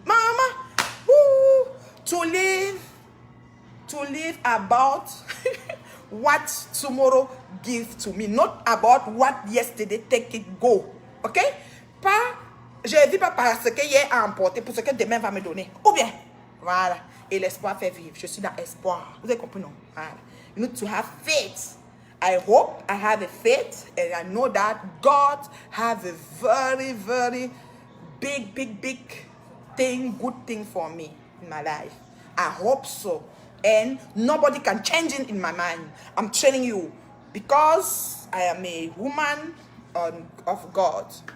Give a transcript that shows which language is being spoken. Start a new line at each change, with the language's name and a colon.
English: Mama, woo, to live about what tomorrow gives to me, not about what yesterday take it go. Ok?
French: Pas, je ne vis pas parce que hier a emporté pour ce que demain va me donner. Ou bien, voilà. Et l'espoir fait vivre. Je suis dans l'espoir. Vous avez compris, non? Voilà.
English: You need to have faith. I hope, I have a faith, and I know that God have a very, very big thing, good thing for me in my life. I hope so. And nobody can change it in my mind. I'm telling you, because I am a woman of God.